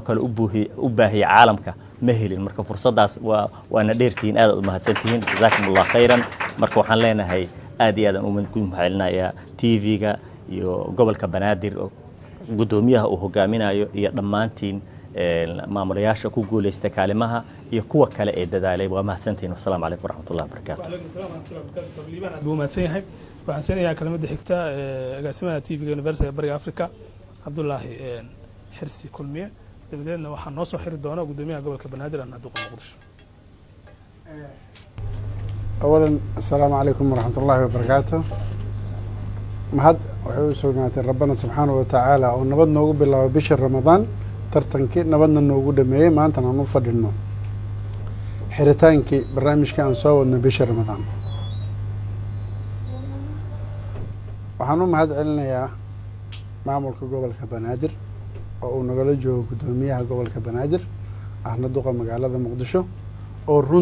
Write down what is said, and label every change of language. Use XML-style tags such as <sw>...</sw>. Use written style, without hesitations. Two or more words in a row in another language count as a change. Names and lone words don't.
<so>kale u baahiya caalamka ma helin marka fursadaas waana dheertiin aad u mahadsantihiin</so> <ar>جزاكم الله خيرا</ar> <so>marka waxaan leenahay aad iyo aad u mahadcelinayaa TV-ga iyo gobolka Banaadir oo gudoomiyaha uu hogaaminayo iyo dhammaantiin maamulayaasha ku guuleystay kaalimaha iyo kuwa kale ee dadaalay waa mahadsantihiin</so> <ar>السلام عليكم ورحمة الله وبركاته</ar> <so>buu mahadsanyahay waxaan seenayaa kalimadda xigta agaasimaha TV-ga Universal Bariga Afrika Abdullahi Xirsi Kulmiye dabadeedna waxaan noo soo xiri doona gudoomiyaha gobolka Banaadir aan Duqa Muqdisho</so> <ar>أولا السلام عليكم ورحمة الله وبركاته</ar> <so>mahad waxay u sugnaatay rabbana</so> <ar>سبحانه وتعالى</ar> <so>oo nabad noogu bilaabo bisha ramadaan tartankii nabadna noogu dhameeyey maantana aan u fadhino xiritaankii barnaamijkii aan soo wadno bisha ramadaan waxaan u mahad celinayaa maamulka gobolka Banaadir oo uu nagala joogo gudoomiyaha gobolka Banaadir ahna duqa magaalada Muqdisho oo</so>